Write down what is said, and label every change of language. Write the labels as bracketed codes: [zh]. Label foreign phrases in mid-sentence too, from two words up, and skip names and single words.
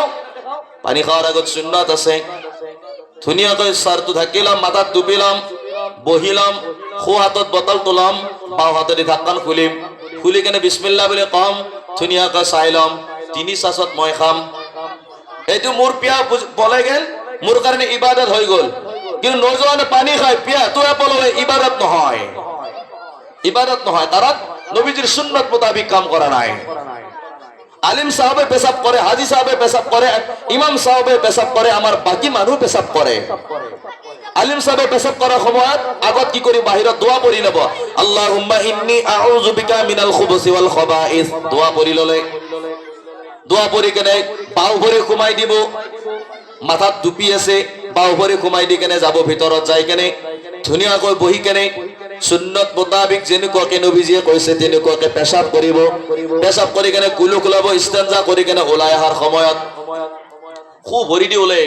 [as] পানী খাওয়ার আগত সুন্নত আছে, ধুনীয়াকৈ চাৰটো ঢাকিলাম, মাথাত টুপিলাম, বহিলাম, সোঁ হাতত বটল তোলাম, বাওঁ হাতেদি ঢাকন খুলিম, খুলি কেনে বিসমিল্লাহ বুলি কম, ধুনীয়াকৈ চাই লম, 3 চাচত মই খাম। এইটো মোৰ পিয়াহ পলাই গেল, মোৰ কাৰণে ইবাদত হৈ গল। কিন্তু নৌজওয়ানে পানী খায়, পিয়াহটো পলাই, ইবাদত নহয়, ইবাদত নহয়, কাৰণ নবীজির সুন্নত মোতাবিক কাম করা নাই। আলিম সাহেবে পেশাব করে, হাজি সাহেবে পেশাব করে, ইমাম সাহেবে পেশাব করে, আমার বাকি মানুহ পেশাব করে। আলিম সাহেবে পেশাব করার সময়ত আগত কি করি, বাহিৰত দোয়া পড়ি লব, [ar] اللهم إني أعوذ بك من الخبث والخبائث, [as] দোয়া পড়ি ললে, দোয়া পড়ি কেনে বাওঁ ভৰি ঘুমাই দিব, মাথাত টুপি আছে, বাওঁ ভৰি ঘুমাই দি কেনে যাব ভিতৰত, যাই কেনে ধুনীয়াকৈ বহি কেনে সুন্নত মোতাবিক যেনেকুৱাকে নবীজিয়ে কৈছে তেনেকুৱাকে পেশাব কৰিব। পেশাব কৰি কেনে কুলু কুলাব, ইস্তেঞ্জা কৰি কেনে ওলাই অহাৰ সময়ত সু ভৰি দি ওলাই আহিব।